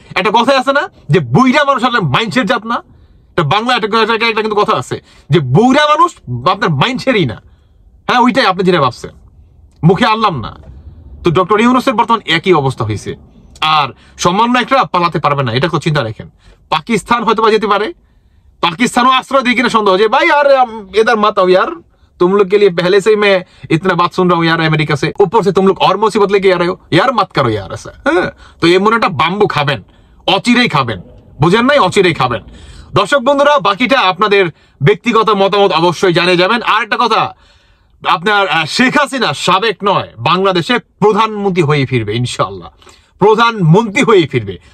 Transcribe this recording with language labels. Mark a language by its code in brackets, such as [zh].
[bn] একটা কথা আছে না যে বুইরা মানুষ আসলে মাইন্ডসেট জাত না, এটা বাংলা একটা কিন্তু কথা আছে যে বুইরা মানুষ আপনার মাইন্ডসেটই না। হ্যাঁ, ওইটাই আপনি যেটা ভাবছেন, মুখে আনলাম না। তো ডক্টর ইউনূসের বর্তমান একই অবস্থা হয়েছে, আর সম্মান একটা পালাতে পারবে না, এটা তো চিন্তা রাখেন। পাকিস্তান হয়তো বা যেতে পারে, [hi] पाकिस्तानों आश्रय दी कि संदेह हो जाए भाई यार इधर मत आओ यार, तुम लोग के लिए पहले से ही मैं इतना बात सुन रहा हूँ यार अमेरिका से, ऊपर से तुम लोग और मुसीबत लेके आ रहे हो यार, मत करो यार ऐसा। तो ये [bn] মনেটা বাম্বু খাবেন, অচিরেই খাবেন, বুঝেন নাই, অচিরেই খাবেন। দর্শক বন্ধুরা, বাকিটা আপনাদের ব্যক্তিগত মতামত অবশ্যই জানিয়ে যাবেন। আর একটা কথা, আপনার শেখ হাসিনা সাবেক নয়, বাংলাদেশে প্রধানমন্ত্রী হয়ে ফিরবে ইনশাআল্লাহ, প্রধানমন্ত্রী হয়ে ফিরবে।